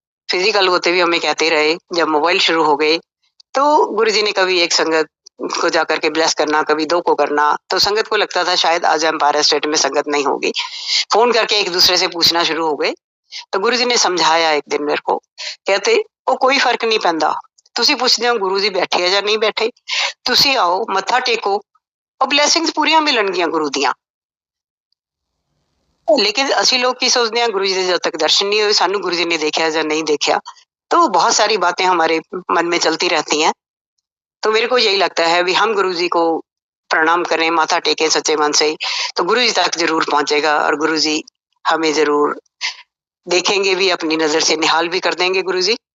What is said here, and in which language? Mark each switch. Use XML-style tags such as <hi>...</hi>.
<hi>Physical होते भी हमें कहते रहे। जब मोबाइल शुरू हो गए तो गुरुजी ने कभी एक संगत को जाकर के ब्लेस करना, कभी 2 को करना, तो संगत को लगता था शायद आज एम्पायर स्टेट में संगत नहीं होगी। फ़ोन करके एक-दूसरे से पूछना शुरू हो गए। तो गुरुजी ने समझाया एक दिन मेरे को, कहते</hi> <pa>ਉਹ ਕੋਈ</pa> <hi>फ़र्क नहीं ਪੈਂਦਾ।</hi> <pa>ਤੁਸੀਂ ਪੁੱਛਦੇ ਹੋ ਗੁਰੂ ਜੀ ਬੈਠੇ ਆ ਜਾਂ ਨਹੀਂ ਬੈਠੇ, ਤੁਸੀਂ ਆਓ, ਮੱਥਾ ਟੇਕੋ, ਉਹ ਬਲੇਸਿੰਗਸ ਪੂਰੀਆਂ ਮਿਲਣਗੀਆਂ ਗੁਰੂ ਦੀਆਂ।</pa> <hi>लेकिन ਅਸੀਂ लोग ਕੀ सोचते हैं गुरु जी से जब तक दर्शन नहीं हुए, सानू गुरु जी ने देखा या नहीं देखा, तो बहुत सारी बातें हमारे मन में चलती रहती हैं। तो मेरे को यही लगता है भी हम गुरु जी को प्रणाम करें, माथा टेकें सच्चे मन से, तो गुरु जी तक ज़रूर पहुँचेगा और गुरु जी हमें ज़रूर देखेंगे भी, अपनी नज़र से निहाल भी कर देंगे गुरु जी।</hi>